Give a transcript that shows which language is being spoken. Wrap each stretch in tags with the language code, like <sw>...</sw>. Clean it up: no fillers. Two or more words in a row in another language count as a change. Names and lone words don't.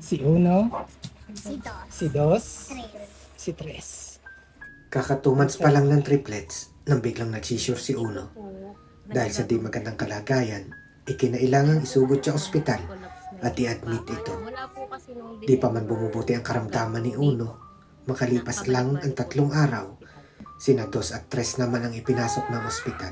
<tl>Si uno, Si dos. si dos, Tres. si tres. Kaka 2 months pa lang ng triplets nang biglang nagsisure si Uno. Dahil sa di magandang kalagayan, ikinailangang isugod sa ospital at i-admit ito. Di pa man bumubuti ang karamdaman ni Uno, makalipas lang ang 3 araw, sina 2 at 3 naman ang ipinasok ng ospital.</tl>